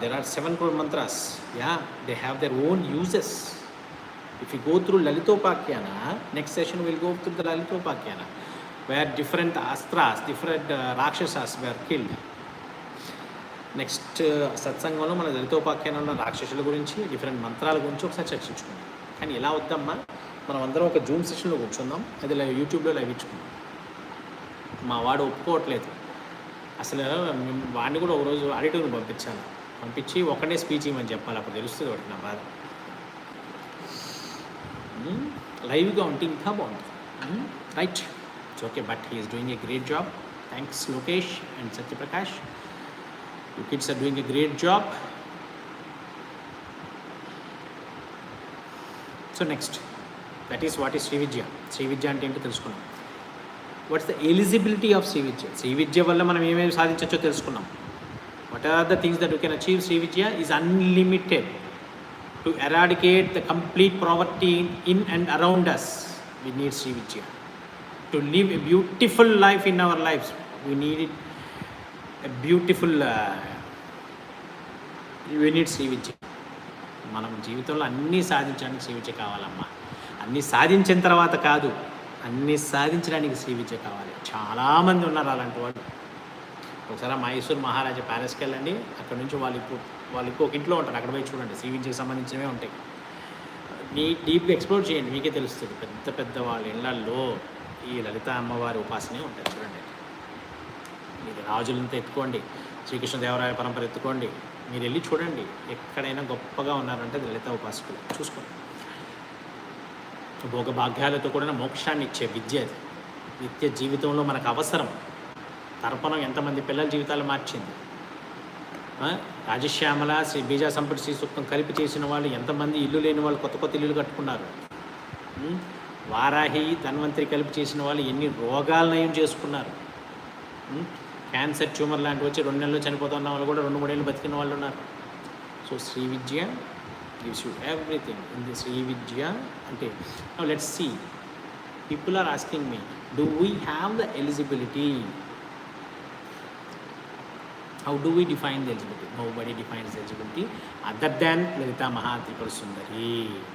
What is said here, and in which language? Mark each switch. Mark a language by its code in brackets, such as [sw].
[en] There are 7 crore mantras. They have their own uses. If you go through Lalitopakyana, next session we'll go through the Lalitopakyana, where different astras, different rakshasas were killed. [te] Next సత్సంగంలో మన లలితోపాఖ్యానంలో రాక్షసుల గురించి, different మంత్రాల గురించి ఒకసారి చర్చించుకుందాం. కానీ ఎలా వద్దమ్మా, మనం అందరం ఒక జూమ్ సెషన్లో కూర్చుందాం, అది యూట్యూబ్లో లైవ్ ఇచ్చుకుందాం. మా వాడు ఒప్పుకోవట్లేదు అసలు. వాడిని కూడా ఒకరోజు ఆడిటోర్ని పంపించి ఒకటే స్పీచ్ ఇవ్వమని చెప్పాలి, అప్పుడు తెలుస్తుంది ఒకటి నా బాధ. లైవ్గా ఉంటే ఇంకా బాగుంటుంది. [en] Right, it's okay, but he is doing a great job. Thanks Lokesh and Satyaprakash. You kids are doing a great job. So next, that is what is Sri Vidya. [te] Sri Vidya అంటే ఏంటో తెలుసుకున్నాం. [en] What's the eligibility of Sri Vidya? [te] Sri Vidya వల్ల మనం ఏమేమి సాధించవచ్చో తెలుసుకున్నాం. [en] What are the things that we can achieve? Sri Vidya is unlimited to eradicate the complete poverty in and around us. We need Sri Vidya to live a beautiful life in our lives. We need it. A beautiful we need Sri Vidya. [te] మనం జీవితంలో అన్నీ సాధించడానికి శ్రీ విద్య కావాలమ్మా. అన్నీ సాధించిన తర్వాత కాదు, అన్నీ సాధించడానికి శ్రీ విద్య కావాలి. చాలామంది ఉన్నారు అలాంటి వాళ్ళు. ఒకసారి మైసూర్ మహారాజా ప్యాలెస్కి వెళ్ళండి, అక్కడ నుంచి వాళ్ళు ఒక ఇంట్లో ఉంటారు, అక్కడ పోయి చూడండి, శ్రీ విద్యకు సంబంధించినవే ఉంటాయి. మీ డీప్గా ఎక్స్ప్లోర్ చేయండి, మీకే తెలుస్తుంది. పెద్ద పెద్ద వాళ్ళ ఇళ్లలో ఈ లలిత అమ్మవారి ఉపాసనే ఉంటుంది. చూడండి, మీరు రాజులంతా ఎత్తుకోండి, శ్రీకృష్ణదేవరాయ పరంపర ఎత్తుకోండి, మీరు వెళ్ళి చూడండి, ఎక్కడైనా గొప్పగా ఉన్నారంటే లలిత ఉపాసకులు. చూసుకోండి. భోగభాగ్యాలతో కూడా మోక్షాన్ని ఇచ్చే విద్య అది. నిత్య జీవితంలో మనకు అవసరం. తర్పణం ఎంతమంది పిల్లల జీవితాలు మార్చింది. రాజశ్యామల, శ్రీ బీజా సంపటి శ్రీ సూక్తం కలిపి చేసిన వాళ్ళు ఎంతమంది ఇల్లు లేని వాళ్ళు కొత్త కొత్త ఇల్లులు కట్టుకున్నారు. వారాహి, ధన్వంతరి కలిపి చేసిన వాళ్ళు ఎన్ని రోగాలు నయం చేసుకున్నారు. క్యాన్సర్ ట్యూమర్ లాంటివి వచ్చి 2 నెలలు చనిపోతున్న వాళ్ళు కూడా 2-3 ఏళ్ళు బతికిన వాళ్ళు ఉన్నారు. [en] సో Sri Vidya gives you everything in this Sri Vidya. Okay, now let's see. People are asking me, do we have the eligibility? How do we define the eligibility? Nobody defines the eligibility other than Lalita Tripura Sundari.